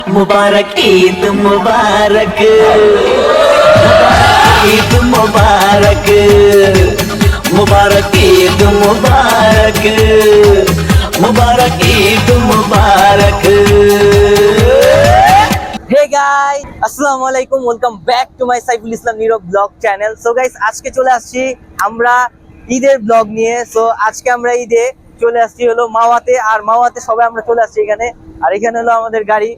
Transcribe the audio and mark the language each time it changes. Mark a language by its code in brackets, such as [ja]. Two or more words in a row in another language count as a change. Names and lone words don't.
[hi] मुबारक ईद मुबारक ईद मुबारक मुबारक ईद मुबारक मुबारक ईद मुबारक। [en] hey guys [ar] السلام عليكم, [en] welcome back to my Saiful Islam Nirob vlog channel. so guys [bn] আজকে চলে আসছি আমরা ঈদের ব্লগ নিয়ে। সো আজকে আমরা ঈদে চলে আসছি হলো মাওয়াতে, আর মাওয়াতে সবাই আমরা চলে আসছি এখানে, আর এখানে হলো আমাদের গাড়ি।